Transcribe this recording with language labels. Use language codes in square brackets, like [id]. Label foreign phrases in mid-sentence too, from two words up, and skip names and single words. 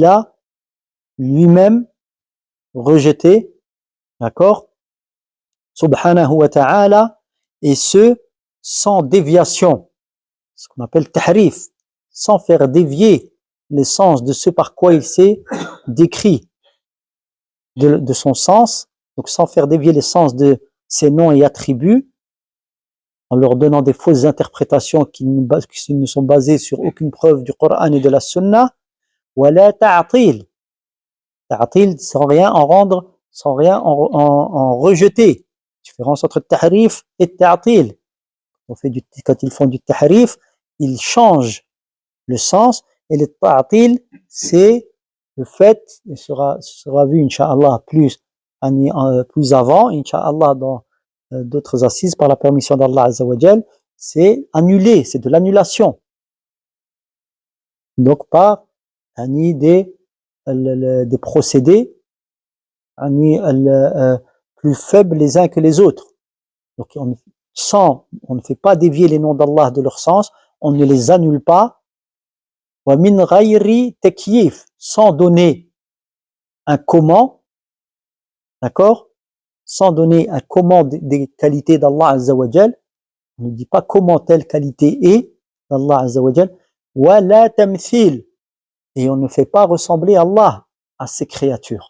[fr] a lui-même rejeté, d'accord, [ar] سبحانه وتعالى, [fr] et ce sans déviation, ce qu'on appelle tahrif, sans faire dévier l'essence de ce par quoi il s'est décrit de son sens, donc sans faire dévier l'essence de ses noms et attributs, en leur donnant des fausses interprétations qui ne sont basées sur aucune preuve du Coran et de la Sunna. [ar] ولا تعطيل, [fr] ta'atil sans rien en rendre, sans rien en rejeter. Différence entre tahrif et ta'atil. Quand ils font du tahrif, ils changent le sens, et le ta'atil, c'est le fait, et sera vu, Inch'Allah, plus avant, Inch'Allah, dans d'autres assises, par la permission d'Allah [ar] عز وجل, [fr] c'est annuler, c'est de l'annulation. Donc par des procédés plus faibles les uns que les autres. Donc on ne fait pas dévier les noms d'Allah de leur sens, on ne les annule pas. [ar] ومن غير تكييف, [fr] sans donner un comment, d'accord, sans donner un comment des qualités d'Allah [ar] عز وجل. [fr] On ne dit pas comment telle qualité est d'Allah [ar] عز وجل. ولا تمثيل, [fr] et on ne fait pas ressembler Allah à ses créatures.